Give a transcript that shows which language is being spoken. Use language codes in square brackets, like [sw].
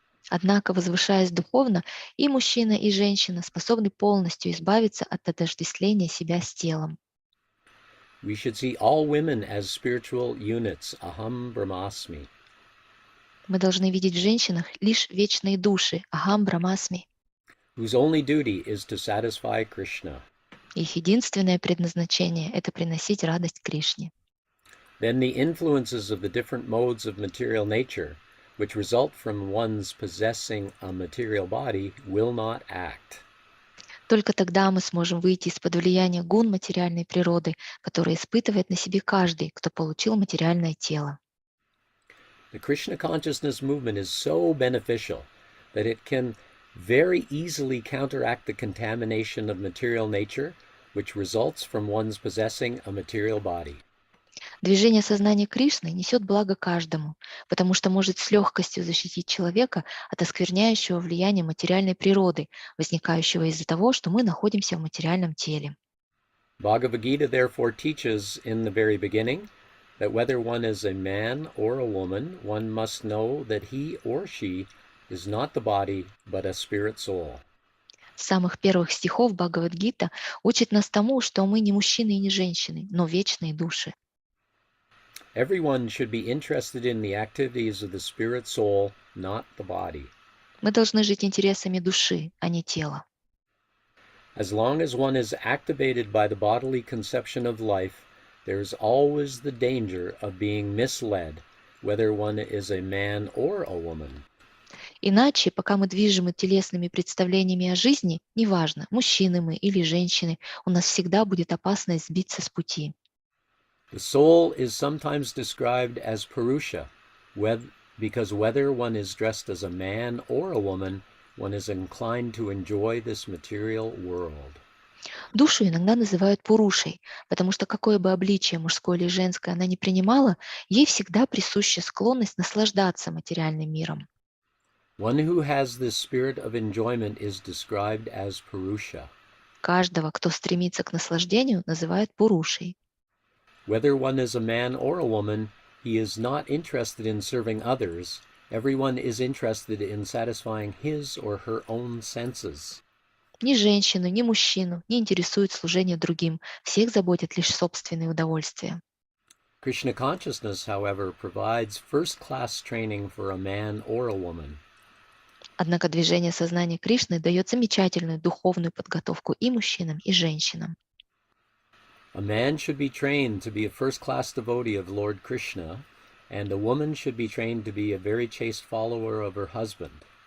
[ru] Однако, возвышаясь духовно, и мужчина, и женщина способны полностью избавиться от отождествления себя с телом. [en] We should see all women as spiritual units, [sa] aham brahmasmi. [ru] Мы должны видеть в женщинах лишь вечные души, [sa] ахам брамасми. [en] Whose only duty is to satisfy Krishna. [ru] Их единственное предназначение – это приносить радость Кришне. [en] Then the influences of the different modes of material nature, which result from one's possessing a material body, will not act. [ru] Только тогда мы сможем выйти из-под влияния гун материальной природы, которые испытывает на себе каждый, кто получил материальное тело. [en] The Krishna consciousness movement is so beneficial that it can very easily counteract the contamination of material nature, which results from one's possessing a material body. [ru] Движение сознания Кришны несет благо каждому, потому что может с легкостью защитить человека от оскверняющего влияния материальной природы, возникающего из-за того, что мы находимся в материальном теле. [en] Bhagavad Gita therefore teaches in the very beginning that whether one is a man or a woman, one must know that he or she is not the body, but a spirit soul. [ru] С самых первых стихов Бхагавад-гита учит нас тому, что мы не мужчины и не женщины, но вечные души. [en] Everyone should be interested in the activities of the spirit soul, not the body. [ru] Мы должны жить интересами души, а не тела. [en] As long as one is activated by the bodily conception of life, there is always the danger of being misled, whether one is a man or a woman. [ru] Иначе, пока мы движимы телесными представлениями о жизни, неважно, мужчины мы или женщины, у нас всегда будет опасность сбиться с пути. [en] The soul is sometimes described as Purusha, because whether one is dressed as a man or a woman, one is inclined to enjoy this material world. [ru] Душу иногда называют Пурушей, потому что какое бы обличие, мужское или женское, она не принимала, ей всегда присуща склонность наслаждаться материальным миром. [en] One who has this spirit of enjoyment is described as Purusha. [ru] Каждого, кто стремится к наслаждению, называют Пурушей. [en] Whether one is a man or a woman, he is not interested in serving others. Everyone is interested in satisfying his or her own senses. [ru] Ни женщину, ни мужчину не интересует служение другим. Всех заботят лишь собственные удовольствия. [en] Krishna consciousness, however, provides first-class training for a man or a woman. [ru] Однако движение сознания Кришны дает замечательную духовную подготовку и мужчинам, и женщинам. [en] A man should be trained to be a first-class devotee of Lord Krishna, and a woman should be trained to be a very chaste follower of her husband.